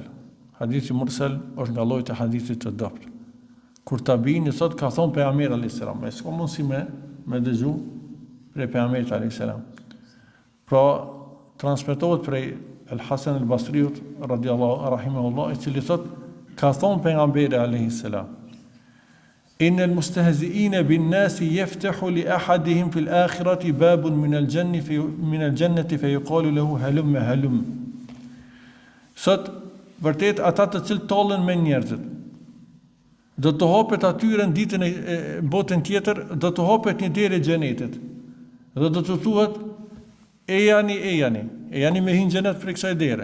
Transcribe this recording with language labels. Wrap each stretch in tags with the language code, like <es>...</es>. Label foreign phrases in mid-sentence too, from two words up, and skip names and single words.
<sq>Hadithi mursal është nga lloji i hadithit të dobët. Kur tabiini thot ka thon pejgamberi</sq> <ar>عليه السلام,</ar> <sq>ai s'ka mundësi me dëgju prej pejgamberit</sq> <ar>عليه السلام.</ar> <sq>Pra transmetohet prej Al-Hasan al-Basriut rahimahullah, i cili thot ka thon pejgamberi</sq> <ar>عليه السلام: إن المستهزئين بالناس يفتح لأحدهم في الآخرة باب من الجنة فيقال له هلم.</ar> <sq>Sot vërtet ata të cilët tallen me njerëzit, do të hapet atyre në ditën e botën tjetër, do të hapet një derë e xhenetit. Dhe do të thuhet e jani me hin xhenet për kësaj dere.</sq>